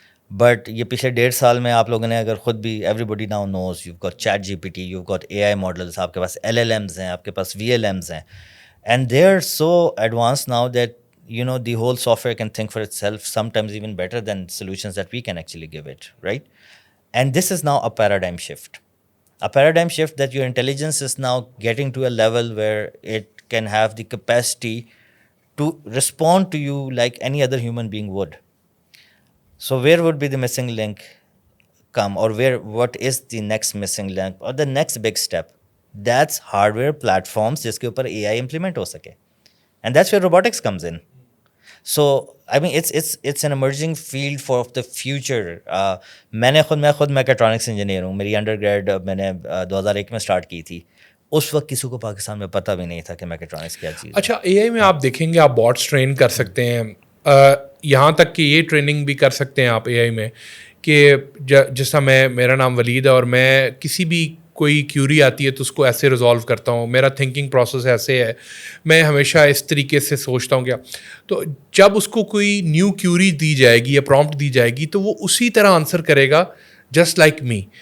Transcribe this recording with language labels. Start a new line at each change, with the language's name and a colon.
English: but
Urdu: یہ پچھلے 1.5 سال میں آپ لوگوں نے اگر خود بھی,
English: everybody now knows, you got chat G P T, you got A I models,
Urdu: آپ کے پاس LLMs ہیں, آپ کے پاس VLMs ہیں,
English: And they are so advance now that you know the whole software can think for itself, sometimes even better than solutions that we can actually give it, right? And this is now a paradigm shift that your intelligence is now getting to a level where it can have the capacity to respond to you like any other human being would. So where would be the missing link come, or what is the next missing link or the next big step? That's hardware platforms
Urdu: jiske upar AI implement ho sake,
English: and that's where robotics comes in. So I mean it's an emerging field for the future.
Urdu: میں خود میکٹرونکس engineer ہوں. میری under grade میں نے 2001 میں start کی تھی. اس وقت کسی کو پاکستان میں پتہ بھی نہیں تھا کہ میکٹرونکس کیا چیز ہے. اچھا اے آئی میں آپ دیکھیں گے آپ باٹس ٹرین کر سکتے ہیں, یہاں تک کہ یہ ٹریننگ بھی کر سکتے ہیں آپ اے آئی میں کہ جس طرح میرا نام ولید ہے اور میں کسی بھی کوئی کیوری آتی ہے تو اس کو ایسے ریزالو کرتا ہوں, میرا تھنکنگ پروسیس ایسے ہے, میں ہمیشہ اس طریقے سے سوچتا ہوں. کیا تو جب اس کو کوئی نیو کیوری دی جائے گی یا پرومپٹ دی جائے گی تو وہ اسی طرح آنسر کرے گا
English: Just like me.